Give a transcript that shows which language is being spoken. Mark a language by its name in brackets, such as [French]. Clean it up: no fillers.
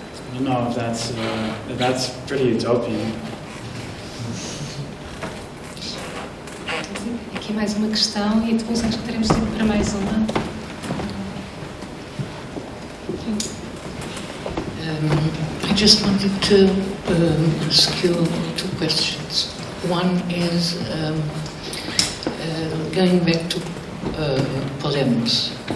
[English] I don't know if that's pretty utopian. [Portuguese] mais uma questão e depois acho que teremos tempo para mais uma. [English] I just wanted to ask you two questions. One is going back to Podemos.